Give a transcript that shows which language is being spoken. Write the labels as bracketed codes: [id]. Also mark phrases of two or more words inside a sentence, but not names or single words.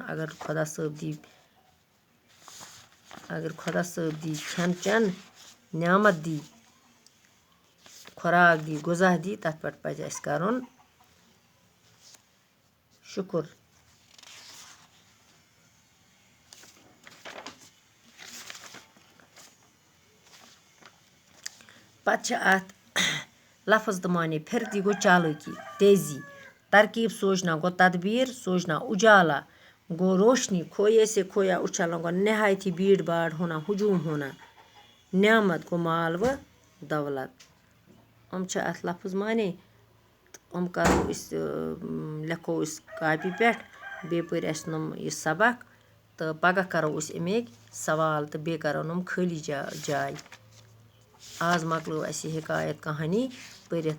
[ks] اگر خۄدا صٲب دی کھٮ۪ن چٮ۪ن نعمت دی خوراک دی غذا دی تتھ پٮ۪ٹھ پزِ اسہِ کرُن شکر. پتہٕ چھِ اَتھ لفظ تہٕ معنی پھرتی گوٚو چالٲکی تیزی. [ur] ترکیب سوچنا گوٚو تدبیٖر. سوچنا اجالا گوٚو روشنی. کھوئے سے کھویا اچھلنا گوٚو نہایت ہی بھیڑ بھاڑ ہونا ہجوم ہونا. نعمت گوٚو مال و دولت. [ks] یِم چھِ اَتھ لفظ معنی تہٕ یِم کرو أسۍ لیکھو أسۍ کاپی پٮ۪ٹھ. بیٚیہِ پٔرۍ اَسہِ یِم یہِ سبق تہٕ پگاہ کرو أسۍ اَمِکۍ سوال تہٕ بیٚیہِ کرو یِم خٲلی جاے. آز مۄکلٲو اَسہِ یہِ حکایت کہانی پٔرِتھ.